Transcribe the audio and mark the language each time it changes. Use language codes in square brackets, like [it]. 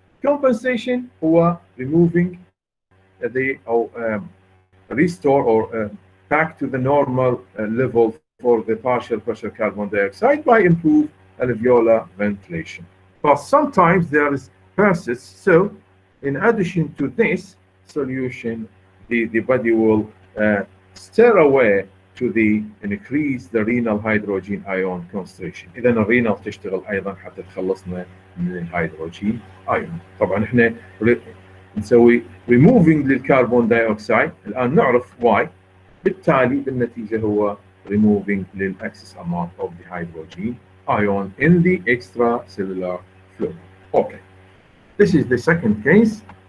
[en] Compensation هو removing the restore or back to the normal level for the partial pressure carbon dioxide by improve alveolar ventilation. But sometimes there is persists, so in addition to this solution, the body will steer away to the increase the renal hydrogen ion concentration. [ar] إذا الرينال تشتغل أيضا حتى تخلصنا من الهيدروجين ايون. طبعا احنا نسوي removing للكربون دايوكسيد، الان نعرف why، بالتالي بالنتيجه هو removing للاكسس [en] amount of the hydrogen ion in the extracellular fluid. Okay, this is the second case.